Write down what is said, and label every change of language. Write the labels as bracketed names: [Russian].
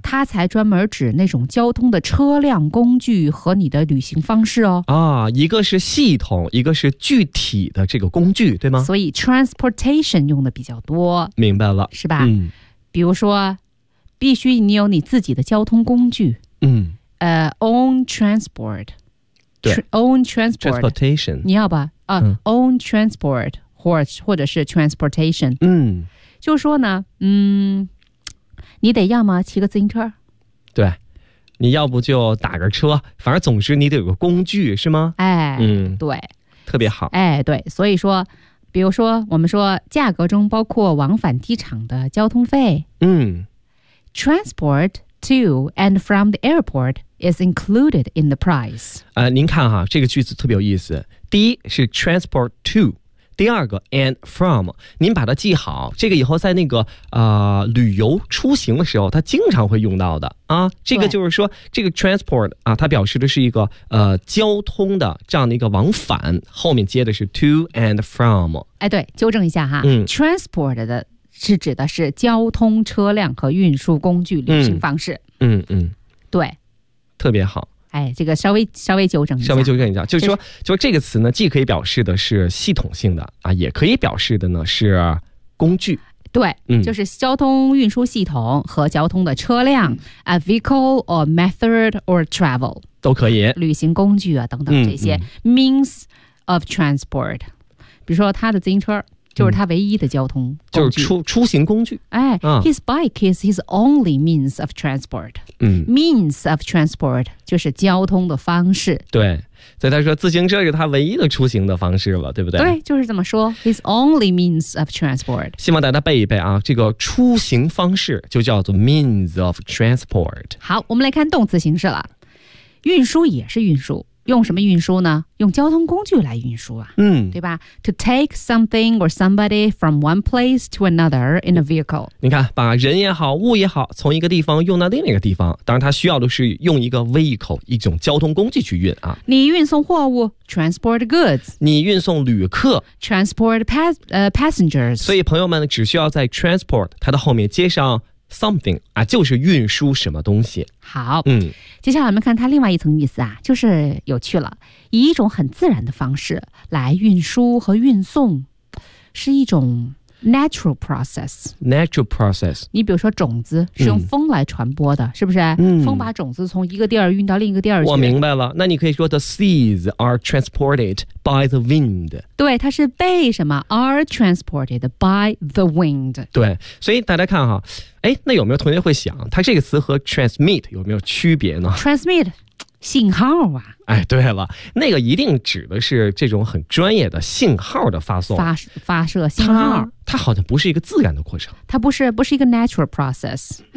[Chinese] 它才专门指那种交通的车辆、工具和你的旅行方式哦。啊，一个是系统，一个是具体的这个工具，对吗？所以 transportation 用的比较多。明白了。是吧、嗯、比如说必须你有你自己的交通工具。嗯。 [English] Own transport。 Own transportation， [Chinese] 你要吧？ [English] 啊、，own transport， [Chinese] 或者是 [English] transportation。嗯， [Chinese] 就说呢，嗯，你得要么骑个自行车，对，你要不就打个车，反正总之你得有个工具，是吗？哎，嗯，对，特别好。哎，对，所以说，比如说，我们说价格中包括往返机场的交通费。嗯 [English] ，transport to and from the airport。 is included in the price. [Chinese] 您看哈，这个句子特别有意思。第一是 transport to， 第二个 and from， 您把它记好，这个以后在那个旅游出行的时候它经常会用到的啊。这个就是说这个 transport 啊，它表示的是一个交通的这样的一个往返，后面接的是 to and from。哎，对，纠正一下哈、嗯、 transport 的是指的是交通车辆和运输工具旅行方式。嗯 嗯， 嗯，对，特别好。哎，这个稍微纠正一下，稍微纠正一下，就是说，就这个词呢，既可以表示的是系统性的啊，也可以表示的呢是工具。对、嗯、就是交通运输系统和交通的车辆 [English] a vehicle or method or travel [Chinese] 都可以，旅行工具啊等等这些、嗯、 [English] means of transport， [Chinese] 比如说他的自行车就是他唯一的交通工具、嗯、就是出行工具。哎、啊、 [English] His bike is his only means of transport、嗯、 Means of transport [Chinese] 就是交通的方式。对，所以他说自行车是他唯一的出行的方式了，对不对？对，就是这么说， [English] His only means of transport。 [Chinese] 希望大家背一背啊，这个出行方式就叫做 [English] means of transport。 [Chinese] 好，我们来看动词形式了。运输也是运输，用什么运输呢？用交通工具来运输啊。嗯，对吧？ [English] To take something or somebody from one place to another in a vehicle。 [Chinese] 你看，把人也好，物也好，从一个地方用到另一个地方，当然它需要的是用一个 vehicle， 一种交通工具去运啊。你运送货物 [English] transport goods， [Chinese] 你运送旅客 [English] transport passengers。 [Chinese] 所以朋友们只需要在 transport 它的后面接上something 啊，就是运输什么东西。好，嗯，接下来我们看它另外一层意思啊，就是有趣了，以一种很自然的方式来运输和运送，是一种 [English] natural process。 natural process， [Chinese] 你比如说种子是用风来传播的，嗯、是不是？嗯，风把种子从一个地儿运到另一个地儿去。我明白了，那你可以说 [English] the seeds are transported by the wind。 [Chinese] 对，它是被什么 [English] are transported by the wind。 [Chinese] 对，所以大家看哈。哎，那有没有同学会想，它这个词和 transmit 有没有区别呢？ transmit 信号啊。哎，对了，那个一定指的是这种很专业的信号的发送。发射信号。它好像不是一个自然的过程。它不是一个 [English] natural process。